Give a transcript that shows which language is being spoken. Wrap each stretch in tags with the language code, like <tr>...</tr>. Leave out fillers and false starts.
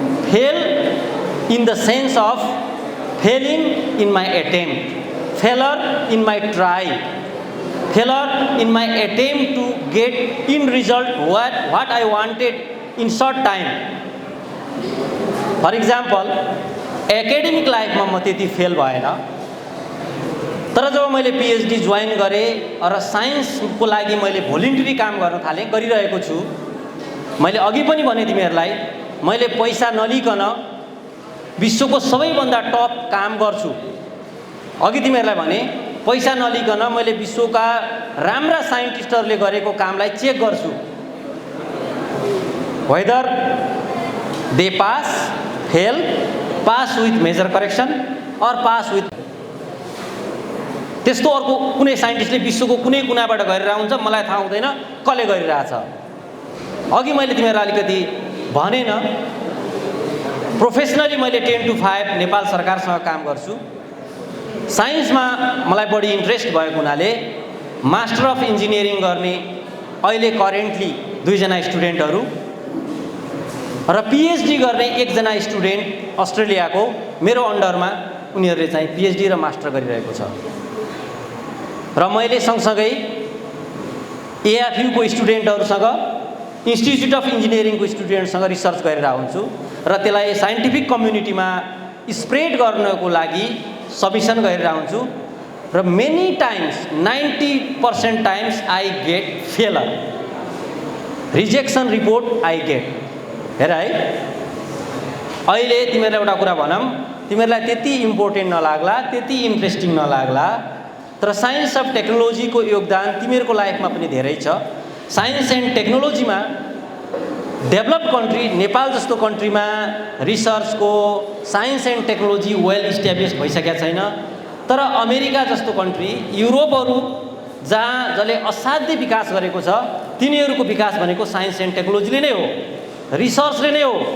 <en>Fail in the sense of failing in my attempt, failure in my try, failure in my attempt to get in result what I wanted in short time. For example, academic life</en> <ne>मा म त्यति fail भएन, तर जब मैले PhD join गरेँ र साइन्सको लागि मैले भोलिन्टरी काम गर्न थालेँ, गरिरहेको छु। मैले अघि पनि भने तिमीहरूलाई, मैले पैसा नलिकन विश्वको सबैभन्दा टप काम गर्छु। अघि तिमीहरूलाई भने पैसा नलिकन मैले विश्वका राम्रा साइन्टिस्टहरूले गरेको कामलाई चेक गर्छु।</ne> <en>Whether they pass, fail, pass with major correction और pass with.</en> <ne>त्यस्तो अर्को कुनै साइन्टिस्टले विश्वको कुनै कुनाबाट गरिरहेको हुन्छ, मलाई थाहा हुँदैन कसले गरिरहेछ। अघि मैले तिमीहरूलाई अलिकति भनेन, प्रोफेसनली मैले 10 to 5 नेपाल सरकारसँग काम गर्छु। साइन्समा मलाई बढी इन्ट्रेस्ट भएको हुनाले मास्टर अफ इन्जिनियरिङ गर्ने अहिले करेन्टली 2 जना स्टुडेन्टहरू र PhD गर्ने 1 जना स्टुडेन्ट अस्ट्रेलियाको मेरो अन्डरमा, उनीहरूले चाहिँ PhD र मास्टर गरिरहेको छ। र मैले सँगसँगै AFU को स्टुडेन्टहरूसँग, इन्स्टिट्युट अफ इन्जिनियरिङको स्टुडेन्टसँग रिसर्च गरेर हुन्छु र त्यसलाई साइन्टिफिक कम्युनिटीमा स्प्रेड गर्नको लागि सबमिसन गरेर हुन्छु।</ne> <en>र many times 90% times I get failure, rejection report I get.</en> <ne>हेर है, अहिले तिमीहरूलाई एउटा कुरा भनौँ, तिमीहरूलाई त्यति इम्पोर्टेन्ट नलाग्ला, त्यति इन्ट्रेस्टिङ नलाग्ला, तर साइन्स अफ टेक्नोलोजीको योगदान तिमीहरूको लाइफमा पनि धेरै छ। साइन्स एन्ड टेक्नोलोजीमा डेभलप कन्ट्री नेपाल जस्तो कन्ट्रीमा रिसर्चको science and technology well establish भइसकेका छैन, तर अमेरिका जस्तो कन्ट्री, युरोपहरू जसले असाध्य विकास गरेको छ, तिनीहरूको विकास भनेको साइन्स एन्ड टेक्नोलोजीले नै हो, रिसर्चले नै हो।</ne>